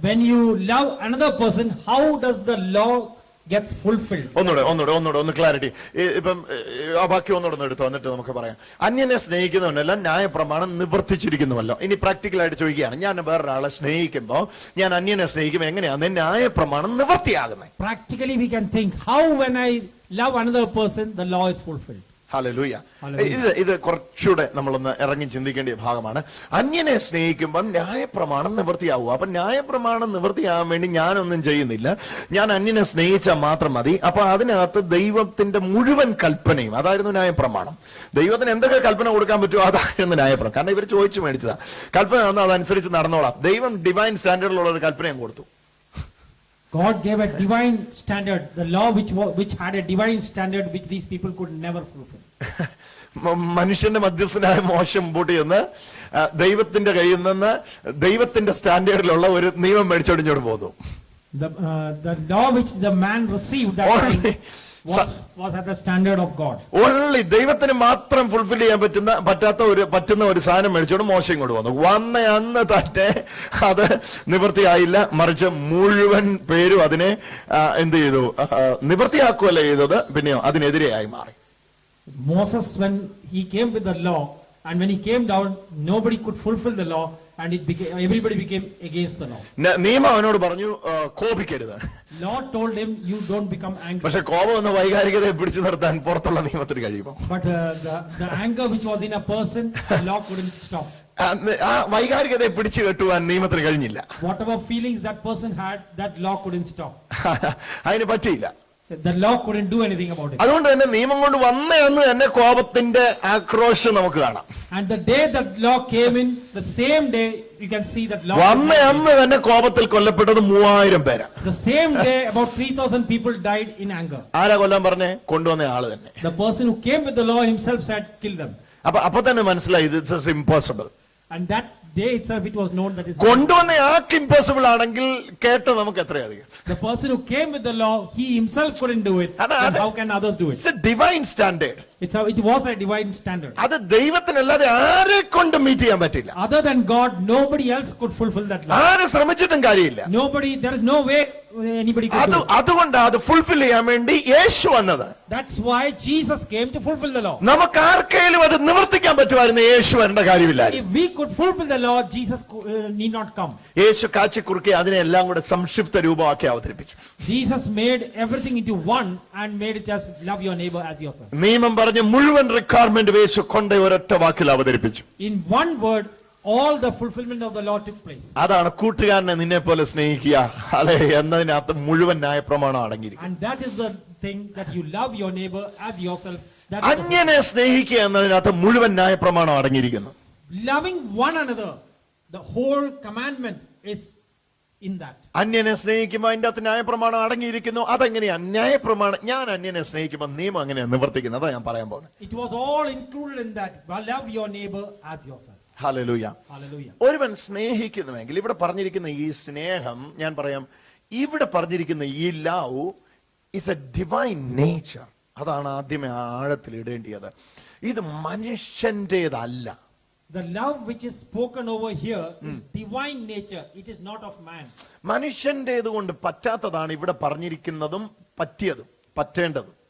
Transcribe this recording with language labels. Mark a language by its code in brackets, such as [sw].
[en] When you love another person, how does the law gets fulfilled? [ml] ഒന്നുകൂടെ clarity. ഇപ്പം ആ വാക്യം ഒന്നുകൂടെ എടുത്തു എന്നിട്ട് നമുക്ക് പറയാം. അന്യനെ സ്നേഹിക്കുന്നവനെല്ലാം ന്യായപ്രമാണം നിവർത്തിച്ചിരിക്കുന്നുവല്ലോ. ഇനി പ്രാക്ടിക്കലായിട്ട് ചോദിക്കുകയാണ്, ഞാൻ വേറൊരാളെ സ്നേഹിക്കുമ്പോ, ഞാൻ അന്യനെ സ്നേഹിക്കുമ്പോ എങ്ങനെയാണ് ന്യായപ്രമാണം നിവർത്തിയാകുന്നത്? [en] Practically we can think, how when I love another person the law is fulfilled. [ml] Hallelujah. ഇത് കുറച്ചുകൂടെ നമ്മളൊന്ന് ഇറങ്ങി ചിന്തിക്കേണ്ട ഭാഗമാണ്. അന്യനെ സ്നേഹിക്കുമ്പോൾ ന്യായപ്രമാണം നിവൃത്തിയാവുക. അപ്പൊ ന്യായപ്രമാണം നിവൃത്തിയാകാൻ വേണ്ടി ഞാനൊന്നും ചെയ്യുന്നില്ല, ഞാൻ അന്യനെ സ്നേഹിച്ചാൽ മാത്രം മതി. അപ്പൊ അതിനകത്ത് ദൈവത്തിന്റെ മുഴുവൻ കൽപ്പനയും, അതായിരുന്നു ന്യായപ്രമാണം. ദൈവത്തിന് എന്തൊക്കെ കൽപ്പന കൊടുക്കാൻ പറ്റുമോ അതായിരുന്നു ന്യായപ്രമാണം. കാരണം ഇവർ ചോദിച്ചു മേടിച്ചതാ. കൽപ്പന വന്ന് അതനുസരിച്ച് നടന്നോളാം. ദൈവം ഡിവൈൻ സ്റ്റാൻഡേർഡിലുള്ള ഒരു കൽപ്പനയും കൊടുത്തു. [en] God gave a divine standard, the law which had a divine standard which these people could never fulfill. [ml] മനുഷ്യന്റെ മധ്യസ്ഥനായ മോശം മുമ്പോട്ട് ചെന്ന് ദൈവത്തിന്റെ കയ്യിൽ നിന്ന് ദൈവത്തിന്റെ സ്റ്റാൻഡേർഡിലുള്ള ഒരു നിയമം മേടിച്ചോടിഞ്ഞോട് പോന്നു. [en] The law which the man received that time was at the standard of God. [ml] Only ദൈവത്തിന് മാത്രം ഫുൾഫിൽ ചെയ്യാൻ പറ്റുന്ന ഒരു സാധനം മേടിച്ചോണ്ട് മോശം ഇങ്ങോട്ട് വന്നു. വന്ന അന്ന് തന്നെ അത് നിവൃത്തിയായില്ല, മറിച്ച് മുഴുവൻ പേരും അതിനെ എന്ത് ചെയ്തു? നിവൃത്തിയാക്കുകയല്ല ചെയ്തത്, പിന്നെയോ അതിനെതിരെയായി മാറി. [en] Moses, when he came with the law, and when he came down, nobody could fulfill the law, and everybody became against the law. [ml] നിയമം അവനോട് പറഞ്ഞു കോപിക്കരുത്. [en] Lord told him, you don't become angry. [ml] പക്ഷെ കോപം എന്ന വൈകാരികതയെ പിടിച്ചു നിർത്താൻ പുറത്തുള്ള നിയമത്തിന് കഴിയുമോ? [en] But the anger which was in a person, the law couldn't stop. [ml] ആ വൈകാരികതയെ പിടിച്ചു കെട്ടുവാൻ നിയമത്തിന് കഴിഞ്ഞില്ല. [en] Whatever feelings that person had, that law couldn't stop. [ml] അതിന് പറ്റിയില്ല. [en] The law couldn't do anything about it. [ml] അതുകൊണ്ട് തന്നെ നിയമം കൊണ്ട് വന്ന അന്ന് തന്നെ കോപത്തിന്റെ ആക്രോശം നമുക്ക് കാണാം. [en] And the day that law came in, the same day you can see that law. [ml] വന്ന അന്ന് തന്നെ കോപത്തിൽ കൊല്ലപ്പെട്ടത് 3000 പേരാ. [en] The same day about 3,000 people died in anger. [ml] ആരാ കൊല്ലാൻ പറഞ്ഞേ? കൊണ്ടുവന്ന ആള് തന്നെ. [en] The person who came with the law himself said, kill them. [ml] അപ്പൊ തന്നെ മനസ്സിലായി [en] It's impossible. And that day itself it was known that is [ml] കൊണ്ടുവന്ന ആൾക്ക് ഇമ്പോസിബിൾ ആണെങ്കിൽ കേട്ട് നമുക്ക് എത്രയധികം. [en] the person who came with the law, he himself couldn't do it. Then how can others do it? It's a divine standard. It was a divine standard. [ml] അത് ദൈവത്തിനല്ലാതെ ആരെ കൊണ്ട് meet ചെയ്യാൻ പറ്റില്ല. [en] Other than God, nobody else could fulfill that law. [ml] ആരെ ശ്രമിച്ചിട്ടും കാര്യമില്ല. [en] Nobody, there is no way anybody could do it. [ml] അതുകൊണ്ട് അത് ഫുൾഫിൽ ചെയ്യാൻ വേണ്ടി യേശു വന്നത്. [en] That's why Jesus came to fulfill the law. [ml] നമുക്ക് ആർക്കെങ്കിലും അത് നിവർത്തിക്കാൻ പറ്റുമായിരുന്നു, യേശു വരേണ്ട കാര്യമില്ലായിരുന്നു. [en] If we could fulfill the law, Jesus need not come. [ml] യേശു കാച്ചി കുറുക്കി അതിനെല്ലാം കൂടെ സംക്ഷിപ്ത രൂപമാക്കി അവതരിപ്പിച്ചു. [en] Jesus made everything into one and made it just love your neighbor as yourself. [ml] നിയമം പറഞ്ഞ മുഴുവൻ റിക്വയർമെന്റ് യേശു കൊണ്ട് ഒരൊറ്റ വാക്കിൽ അവതരിപ്പിച്ചു. [en] In one word, all the fulfillment of the law took place. [ml] അതാണ് കൂട്ടുകാരനെ നിന്നെ പോലെ സ്നേഹിക്കുക അല്ലെ എന്നതിനകത്ത് മുഴുവൻ ന്യായപ്രമാണം അടങ്ങിയിരിക്കും. [en] And that is the thing, that you love your neighbor as yourself. [ml] അന്യനെ സ്നേഹിക്കുക എന്നതിനകത്ത് മുഴുവൻ ന്യായപ്രമാണം അടങ്ങിയിരിക്കുന്നു. [en] Loving one another, the whole commandment is in that. [ml] അന്യനെ സ്നേഹിക്കുമ്പോൾ അതിന്റെ അകത്ത് ന്യായപ്രമാണം അടങ്ങിയിരിക്കുന്നു. അതെങ്ങനെയാ ന്യായപ്രമാണം? ഞാൻ അന്യനെ സ്നേഹിക്കുമ്പോൾ നിയമം അങ്ങനെയാണ് നിവർത്തിക്കുന്നത്. അതാ ഞാൻ പറയാൻ പോകുന്നത്. [en] It was all included in that. Love your neighbor as yourself. [ml] Hallelujah. [en] Hallelujah. [ml] ഒരുവൻ സ്നേഹിക്കുന്നുവെങ്കിൽ ഇവിടെ പറഞ്ഞിരിക്കുന്ന ഈ സ്നേഹം, ഞാൻ പറയാം, ഇവിടെ പറഞ്ഞിരിക്കുന്ന ഈ [en] Love is a divine nature. [ml] അതാണ് ആദ്യമേ ആഴത്തിൽ ഇടേണ്ടത്. ഇത് മനുഷ്യന്റേതല്ല. [en] The love which is spoken over here is divine nature. It is not of man. [ml] മനുഷ്യന്റേത് കൊണ്ട് പറ്റാത്തതാണ് ഇവിടെ പറഞ്ഞിരിക്കുന്നതും പറ്റിയതും പറ്റേണ്ടതും.